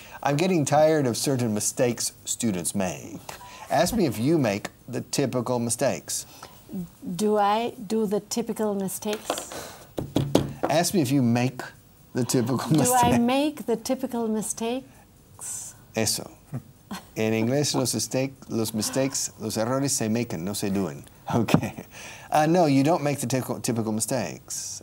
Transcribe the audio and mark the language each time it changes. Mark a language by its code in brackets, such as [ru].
[en] I'm getting tired of certain mistakes students make. Ask me if you make the typical mistakes. Do I do the typical mistakes? Ask me if you make the typical mistakes. Do I make the typical mistakes? [es] Eso. En inglés, los mistakes, los errores se maken, no se doen. [en] Okay. No, you don't make the typical mistakes.